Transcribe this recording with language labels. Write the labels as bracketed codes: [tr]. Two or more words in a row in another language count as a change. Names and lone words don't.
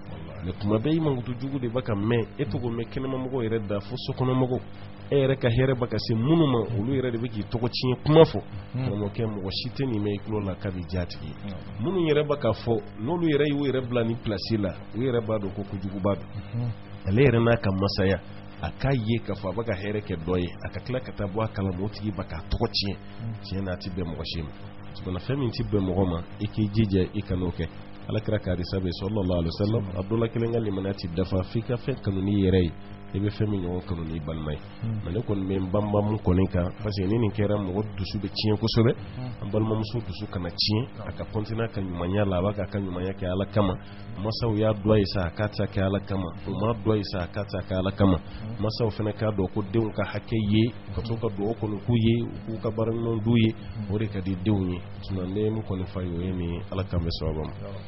[bm] mais kuma bɛɛ i mankutu jugu de bɛ ka mɛn e tɔgɔ mɛn kɛnɛmamɔgɔw yɛrɛ da fo sokɔnɔmɔgɔw e yɛrɛ ka hɛrɛ bɛ ka se minnu ma olu yɛrɛ de bɛ k'i tɔgɔ tiɲɛ kuma fɔ karamɔgɔkɛ mɔgɔ si tɛ nin mɛn i tulo la k'a bɛ diya tigi ye minnu yɛrɛ bɛ ka fɔ n'olu yɛrɛ y'u yɛrɛ bila ni place la u yɛrɛ b'a dɔn ko kojugu b'a dɔn ale yɛrɛ n'a ka masaya a k'a ye k'a fɔ a bɛ ka hɛrɛ kɛ dɔ ye a ka tila ka taa bɔ a kalama o tigi bɛ k'a tɔgɔ tiɲɛ tiɲɛ na a tɛ bɛn mɔgɔ si ma tuma fɛn min tɛ bɛn mɔgɔ ma i k'i jija i kan'o kɛ alakira ka hadisa bɛ [ar] صلى الله عليه وسلم [bm] a dɔ la kelen ka limaniya tɛ dafa f'i ka fɛn kanu n'i yɛrɛ ye i bɛ fɛn min ɲɔgɔn kanu n'i balima ye mais ne kɔni bɛ n banban mun kɔni kan [fr] parce que [bm] ni nin kɛra mɔgɔ dusu bɛ tiɲɛ kosɛbɛ an balimamuso dusu kana tiɲɛ a ka continuer ka ɲumanya la a b'a ka ɲumanya kɛ ala kama masaw y'a dɔ ye sa a k'a ta kɛ ala kama o ma dɔ ye sa a k'a ta kɛ ala kama masaw fana k'a dɔn ko denw ka hakɛ ye ka to ka dugawu kɔni k'u ye u k'u ka baara ɲuman d'u ye o de ka di denw ye tuma ne ye mun kɔni fa ye o ye nin ala kan bɛ sababa ma